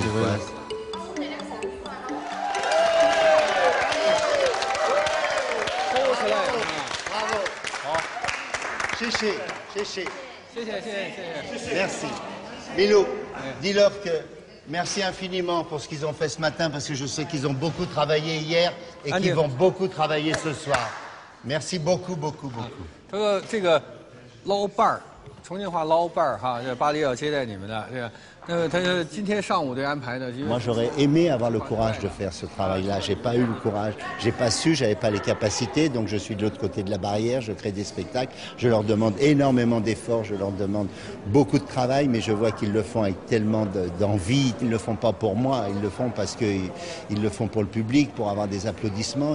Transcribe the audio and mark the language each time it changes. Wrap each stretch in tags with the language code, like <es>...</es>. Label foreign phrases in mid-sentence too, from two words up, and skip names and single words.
<fr>Quoi. Merci. Milou, dis-leur que merci infiniment pour ce qu'ils ont fait ce matin, parce que je sais qu'ils ont beaucoup travaillé hier et qu'ils vont beaucoup travailler ce soir. Merci beaucoup, beaucoup, beaucoup.</fr> <zh>这个捞伴儿，重庆话捞伴儿哈，这巴黎要接待你们的这个。他今天上午的安排呢，因为</zh> <fr>Moi, j'aurais aimé avoir le courage de faire ce travail-là. J'ai pas eu le courage, j'ai pas su, j'avais pas les capacités. Donc, je suis de l'autre côté de la barrière, je crée des spectacles. Je leur demande énormément d'efforts, je leur demande beaucoup de travail, mais je vois qu'ils le font avec tellement d'envie. Ils le font pas pour moi, ils le font parce qu'ils le font pour le public, pour avoir des applaudissements.</fr>